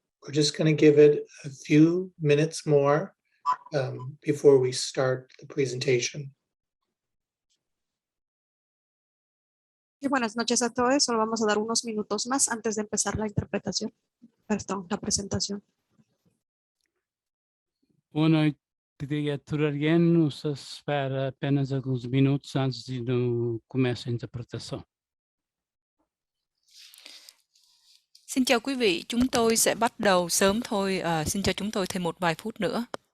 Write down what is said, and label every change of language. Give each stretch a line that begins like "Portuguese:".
English: We're just going to give it a few minutes more before we start the presentation.
Spanish: Y buenas noches a todos. Solo vamos a dar unos minutos más antes de empezar la interpretación. Perdón, la presentación.
Portuguese: Boa noite, queria again, nos espera apenas alguns minutos antes de começar a interpretação.
Vietnamese: Xin chào quý vị, chúng tôi sẽ bắt đầu sớm thôi. Xin cho chúng tôi thêm một vài phút nữa.